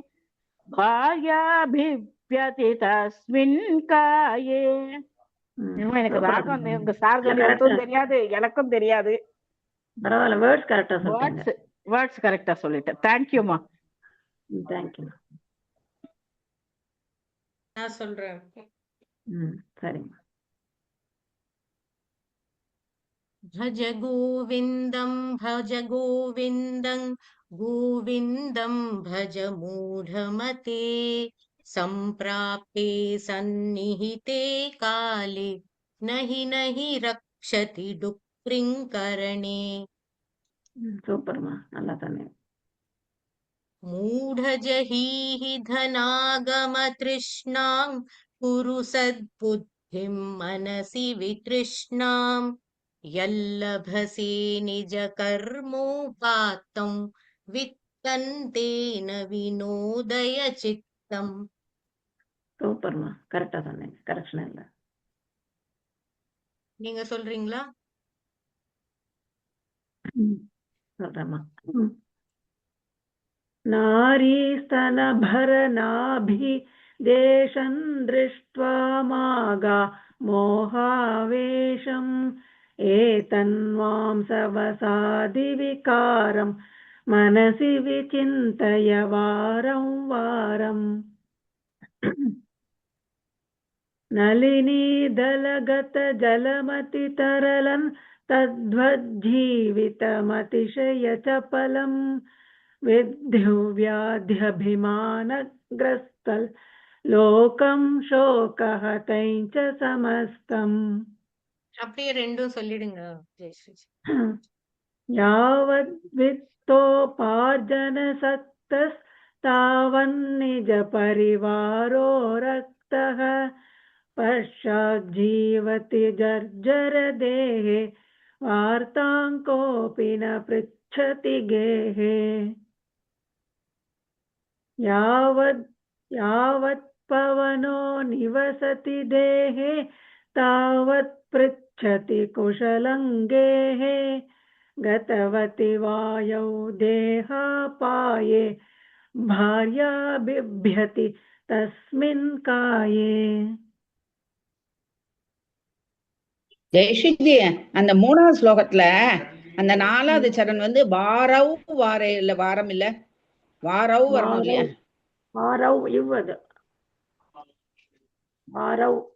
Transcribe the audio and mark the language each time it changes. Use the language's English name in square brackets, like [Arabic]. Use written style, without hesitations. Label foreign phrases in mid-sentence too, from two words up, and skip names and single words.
[Sanskrit] भायाबिभ्यति तस्मिन् काये [Tamil] எனக்கு ராகம் உங்க சார்ஜனுக்கும் தெரியாது எனக்கும் தெரியாது பரவாயில்ல வேர்ட்ஸ் கரெக்டா சொல்றீங்க வேர்ட்ஸ் கரெக்டா சொல்லிட்டேன் தேங்க்யூமா தேங்க்யூ நான் சொல்றேன் சரிங்க [Sanskrit] भज गोविन्दं गोविन्दं भज मूढमते सम्प्राप्ते सन्निहिते काले नहि रक्षति डुक्रिङ्करणे [Tamil] சூப்பர்மா நல்லா சொன்னீங்க [Sanskrit] मूढजहीः धनागमतृष्णां कुरु सद्बुद्धिं मनसि वितृष्णाम् यल्लभसे निजकर्मोपात्तं वित्तन्तेन विनोदय चित्तम् [Tamil] சூப்பர்மா கரெக்டா சொன்னீங்க கரெக்ஷன் இல்ல நீங்க சொல்றீங்களா சொல்றேம்மா. [Sanskrit] नारीस्तनभरनाभि देशं दृष्ट्वा मागा मोहावेशम् एतन्वां सवसादिविकारं मनसि विचिन्तय वारं वारम् नलिनीदलगतजलमतितरलन् तद्वज्जीवितमतिशयचपलम् विद्युव्याध्यभिमानग्रस्तल् लोकं शोकहतैश्च समस्तम्. [Tamil] அப்படியே ரெண்டும் சொல்லிடுங்க ஜெயஸ்ரீ. [Sanskrit] यावद्वित्तोपार्जनसक्तस्तावन्निजपरिवारो रक्तः पश्चाज्जीवति जर्जरदेहे वार्तां कोऽपि न पृच्छति गेहे. यावत् पवनो निवसति देहे तावत् पृच्छति कुशलं गेहे गतवति वायौ देहापाये भार्या बिभ्यति तस्मिन् काये. [Tamil] ஜெயஸ்ரீ, அந்த 3வது ஸ்லோகத்துல அந்த 4வது சரண் வந்து வாரவ் வாரே இல்ல, வாரம் இல்ல, வாரவ் வரணும் இல்லையா? வாரவ் இவ்வது வாரவ்.